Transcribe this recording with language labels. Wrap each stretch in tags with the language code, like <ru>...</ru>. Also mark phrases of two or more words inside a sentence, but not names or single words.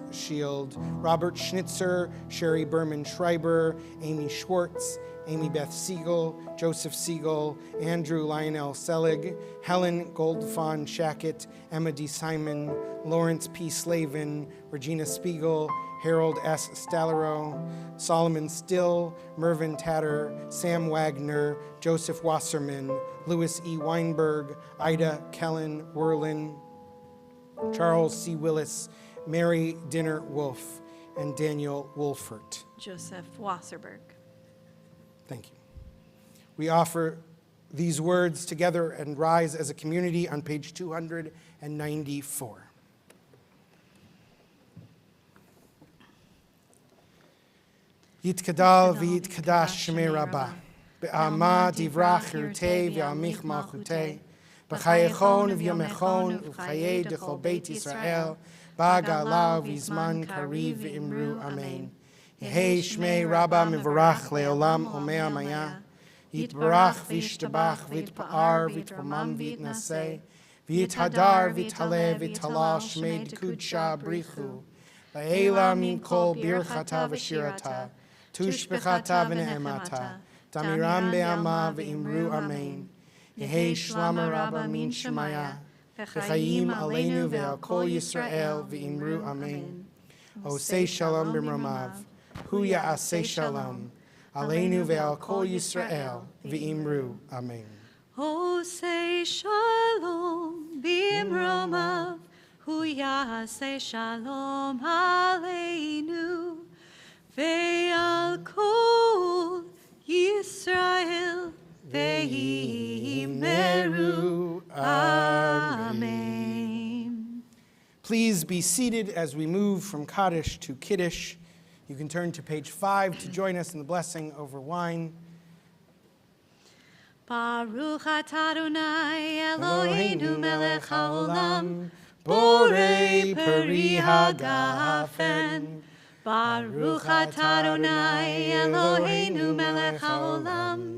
<en>Shield, Robert Schnitzer, Sherry Berman Schreiber, Amy Schwartz, Amy Beth Siegel, Joseph Siegel, Andrew Lionel Selig, Helen Goldfawn Shackett, Emma D. Simon, Lawrence P. Slavin, Regina Spiegel, Harold S. Stallero, Solomon Still, Mervyn Tatter, Sam Wagner, Joseph Wasserman, Louis E. Weinberg, Ida Kellen Werlin, Charles C. Willis, Mary Dinner Wolf, and Daniel Wolfert. Joseph Wasserberg. Thank you. We offer these words together and rise as a community on page 294.</en> <arc>יתגדל ויתקדש שמיה רבא בעלמא די ברא כרעותיה וימליך מלכותיה בחייכון וביומיכון ובחיי דכל בית ישראל, בעגלא ובזמן קריב ואמרו אמן. יהא שמיה רבא מברך לעלם ולעלמי עלמיא יתברך וישתבח ויתפאר ויתרומם ויתנשא ויתהדר ויתעלה ויתהלל שמיה דקודשא בריך הוא לעלא מן כל ברכתא ושירתא תשבחתא ונחמתא דאמירן בעלמא ואמרו אמן. יהא שלמא רבא מן שמיא וחיים עלינו ועל כל ישראל ואמרו אמן.</arc> <he>עושה שלום במרומיו הוא יעשה שלום עלינו ועל כל ישראל ואמרו אמן. עושה שלום במרומיו הוא יעשה שלום עלינו ועל כל ישראל ואמרו אמן.</he> <en>Please be seated as we move from Kaddish to Kiddush. You can turn to page 5 to join us in the blessing over wine.</en> <he>ברוך אתה אדני אלהינו מלך העולם בורא פרי הגפן. ברוך אתה אדני אלהינו מלך העולם,</he>